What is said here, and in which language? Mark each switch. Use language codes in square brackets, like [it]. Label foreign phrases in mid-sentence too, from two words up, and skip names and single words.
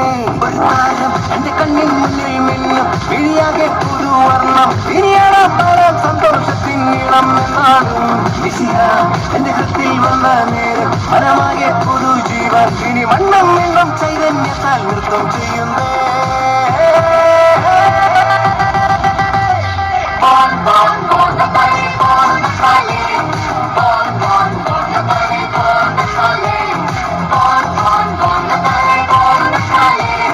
[ml] ഒരു താരം എന്റെ കണ്ണിൻ മുന്നിൽ മിന്നും വിളിയാകെ പുതുവർണ്ണം ഇനിയാണ് ആരാം സന്തോഷത്തിൻ നീളം എന്നാണ്. മിശിഹ എന്റെ ഹൃത്തിൽ വന്ന നേരം മനമാകെ പുതുജീവൻ ഇനി മണ്ണും മിണ്ണും ചൈതന്യത്താൽ നൃത്തം ചെയ്യുന്നേ. [fr] Bon, bon, bon, Nathalie, bon, Nathalie. Bon, bon, bon, Nathalie, bon, Nathalie. Bon, bon, bon, Nathalie, bon, Nathalie.